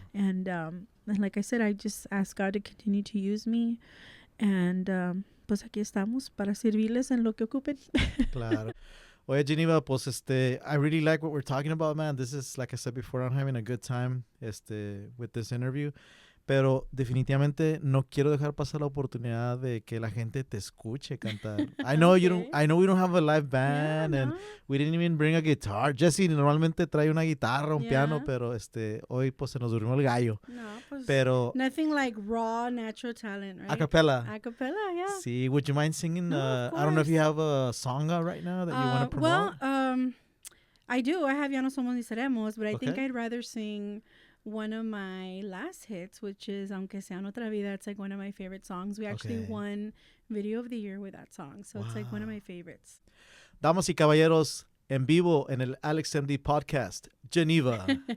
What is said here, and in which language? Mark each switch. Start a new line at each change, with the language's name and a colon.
English: And like I said, I just ask God to continue to use me, and
Spanish: pues aquí estamos para servirles en lo que ocupen. Claro. Oye, Geneva, pues
English: I really like what we're talking about, man. This is, like I said before, I'm having a good time with this interview.
Spanish: Pero definitivamente no quiero dejar pasar la oportunidad de que la gente te escuche cantar.
English: I know we don't have a live band, and we didn't even bring a guitar.
Spanish: Jesse normalmente trae una guitarra, un piano, pero hoy pues se nos durmió el gallo. No, pues pero
English: nothing like raw natural talent, right? Acapella, yeah. See, would you mind singing? No, I don't know if you have a song out right now that you want to promote. Well, I do. I have Ya No Somos Ni Seremos, but I think I'd rather sing one of my last hits, which is Aunque Sea en Otra Vida. It's like one of my favorite songs. We actually won Video of the Year with that song, so it's like one of my favorites.
Spanish: Damas y caballeros, en vivo en el Alex MD Podcast, Geneva.